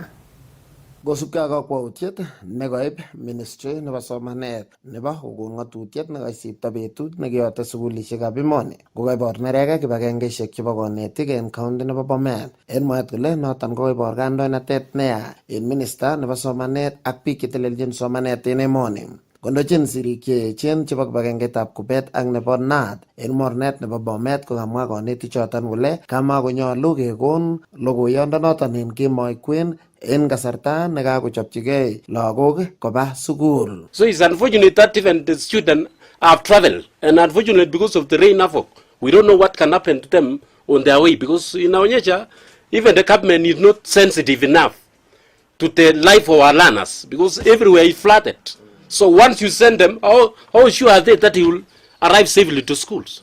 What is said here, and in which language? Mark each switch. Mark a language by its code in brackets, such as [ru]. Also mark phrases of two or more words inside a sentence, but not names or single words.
[sgc] Kosubkei ak kakwautiet nekoib ministry nebo somanet nebo kokon ng'atutiet nekaisipto betut nekeyote sukulisiekab emoni kokaibor neregek kibagengeisiek chebo konetik en county nebo Bomet en mwaet kole noton kokaibor kandoinatet neya en minister nebo somanet ak biik chetelelchin somanet en emoni. Kondochin sirik cheechen chebo kibagengeitab Kubet ak nebo Naat en mornet nebo Bomet kokamwa konetik choton kole kamakonyolu kekon logoiyondonoton en kemoi kwen en kasarta nekakochopchigei lagok koba sukul. [en] So it's unfortunate that even the students have traveled, and unfortunately because of the rain havoc, we don't know what can happen to them on their way, because in our nature, even the government is not sensitive enough to the life of our learners, because everywhere is flooded. So once you send them, how sure are they that he will arrive safely to schools?